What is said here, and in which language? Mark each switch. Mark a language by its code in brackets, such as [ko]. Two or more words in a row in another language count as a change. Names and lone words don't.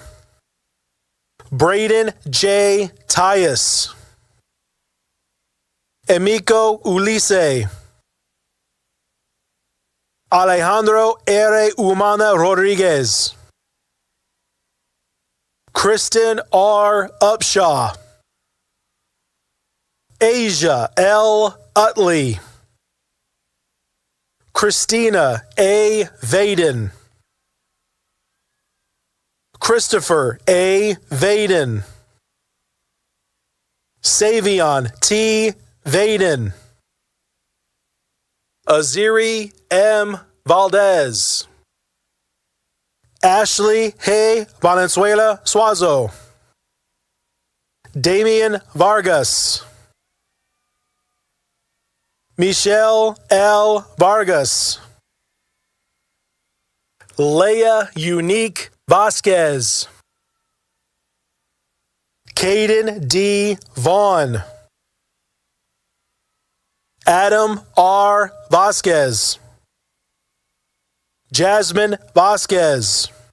[en] Braden J. Tyus. Emiko Ulisse. Alejandro R. Humana Rodriguez. Kristen R. Upshaw. Asia L. Utley. Christina A. Vaden. Christopher A. Vaden. Savion T. Vaden. Aziri M. Valdez. Ashley Hey Valenzuela Suazo. Damian Vargas. Michelle L. Vargas. Leia Unique Vasquez. Caden D. Vaughn. Adam R. Vasquez. Jasmine Vasquez.